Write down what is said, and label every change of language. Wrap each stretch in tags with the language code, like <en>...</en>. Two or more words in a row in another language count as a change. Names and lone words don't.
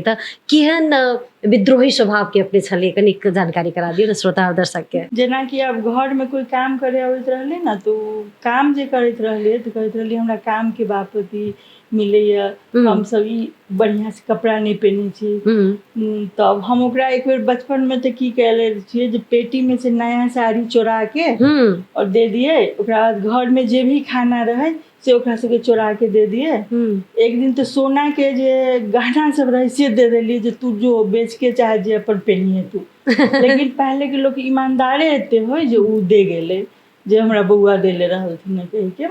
<mai>त केहन विद्रोही स्वभाव के अपने छलिए, कनिक जानकारी करा दियौ न श्रोता और दर्शक के। जेना कि अब घर में कोई काम करे अबैत रहले ना, तो काम जे करैत रहले तो कहैत रहले हमरा काम के बापति मिलैया, हम सब ई बढ़िया से कपड़ा नहीं पहने छी। तब हम ओकरा एक बेर बचपन में तो की कहले छिए जे पेटी में से नया साड़ी चोरा के और दे दिए, ओकरा बाद घर में जे भी खाना रहे से ओकरा सबके चोरा के दे दिए। एक दिन तो सोना के जे गहना सब रहे से दे देलिए जे तू जो बेच के चाहे जे अपन पहनिए तू। लेकिन पहले के लोग ईमानदारे एते हो जे उ दे गेले जे हमरा बउआ देले रहलथिन कह के।</mai>